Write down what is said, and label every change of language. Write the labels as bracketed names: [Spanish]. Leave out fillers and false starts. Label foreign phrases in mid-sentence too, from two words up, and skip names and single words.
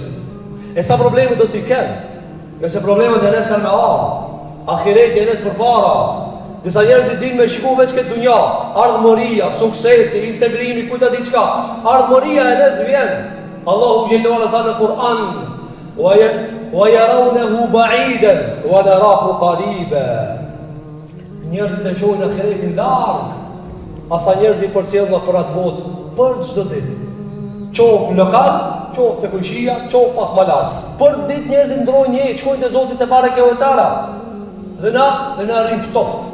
[Albanian] E sa probleme do t'i kenë? Nëse problemet e nes kanë me ahireti e nes për para. Disa njerëzit din me shku veç këtë dunja, ardhmëria, suksesi, integrimi, kujta di qka. Ardhmëria e nes vjen. Allahu xhellahu tha në Kur'an, [Arabic] ويرونه بعيدا ونراه قريبا. [Albanian] Njerëzit e shohin ahiretin larg. Asa njerëzit përcjellën për atë botë për çdo ditë. Qof lokal, qof te kushia, qof pak më lart. Për ditë njerëzit ndrojnë një, shkojnë te Zoti te bareke ve teala. Dhe na rrin ftoft.